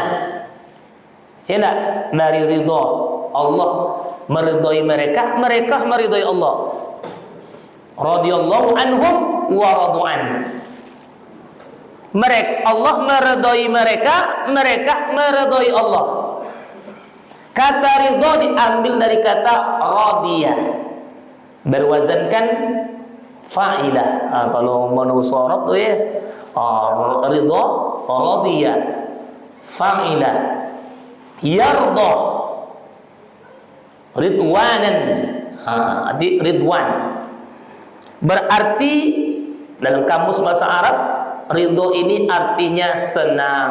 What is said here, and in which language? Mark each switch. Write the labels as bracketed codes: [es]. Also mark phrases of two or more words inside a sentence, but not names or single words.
[id] Enak dari ridho Allah, meridhoi mereka, mereka meridhoi Allah. [ar] رضي الله عنهم ورضوا عنه. [id] Allah meridhoi mereka, mereka meridhoi Allah. Kata ridho diambil dari kata radiyah, berwazankan fa'ilah. Kalau manusarab tu ya, ridho radiyah, fa'ilah. [ar] يرضى رضوانا, [id] ridwan berarti dalam kamus bahasa Arab, ridho ini artinya senang.